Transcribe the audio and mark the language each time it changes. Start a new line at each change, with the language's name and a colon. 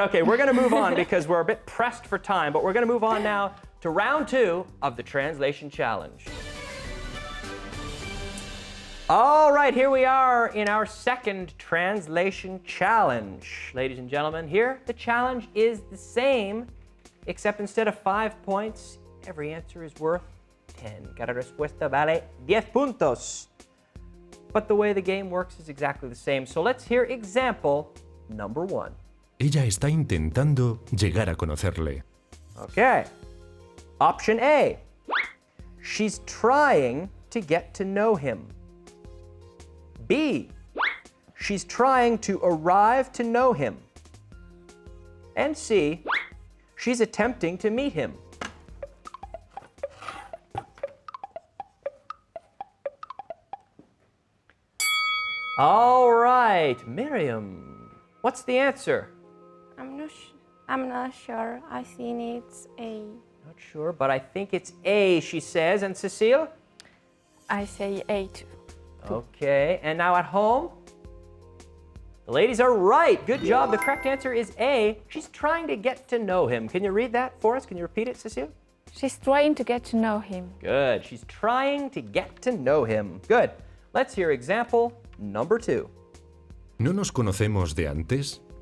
English: Okay, we're going to move on because we're a bit pressed for time, but we're going to move on now to round 2 of the translation challenge. All right, here we are in our second translation challenge. Ladies and gentlemen, here the challenge is the same, except instead of 5 points, every answer is worth 10.
Spanish: Cada respuesta vale 10 puntos.
English: But the way the game works is exactly the same. So let's hear example number 1.
Spanish: Ella está intentando llegar a conocerle.
English: Okay. Option A. She's trying to get to know him. B. She's trying to arrive to know him. And C. She's attempting to meet him. All right, Miriam, what's the answer? I'm not sure. I think it's A. Not sure, but I think it's A, she says. And Cecile? I say A too. Okay, and now at home? The ladies are right. Good job. The correct answer is A. She's trying to get to know him. Can you read that for us? Can you repeat it, Cecile? She's trying to get to know him. Good. She's trying to get to know him. Good. Let's hear example number 2.
Spanish: ¿No nos conocemos de antes?